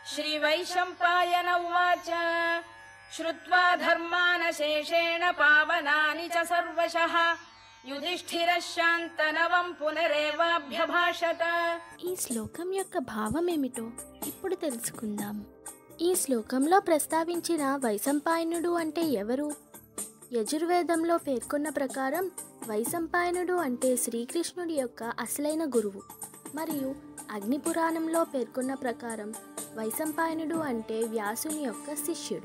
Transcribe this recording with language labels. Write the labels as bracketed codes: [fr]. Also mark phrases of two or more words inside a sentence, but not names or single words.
[sa] श्रीवैशम्पायन उवाच श्रुत्वा धर्मानशेषेण पावनानि च सर्वशः युधिष्ठिरः शान्तनवं पुनरेवाभ्यभाषत। [te] ఈ శ్లోకం యొక్క భావం ఏమిటో ఇప్పుడు తెలుసుకుందాం. ఈ శ్లోకంలో ప్రస్తావించిన వైశంపాయనుడు అంటే ఎవరు? యజుర్వేదంలో పేర్కొన్న ప్రకారం వైశంపాయనుడు అంటే శ్రీకృష్ణుడి యొక్క అసలైన గురువు. మరియు అగ్నిపురాణంలో పేర్కొన్న ప్రకారం వైశంపాయనుడు అంటే వ్యాసుని యొక్క శిష్యుడు.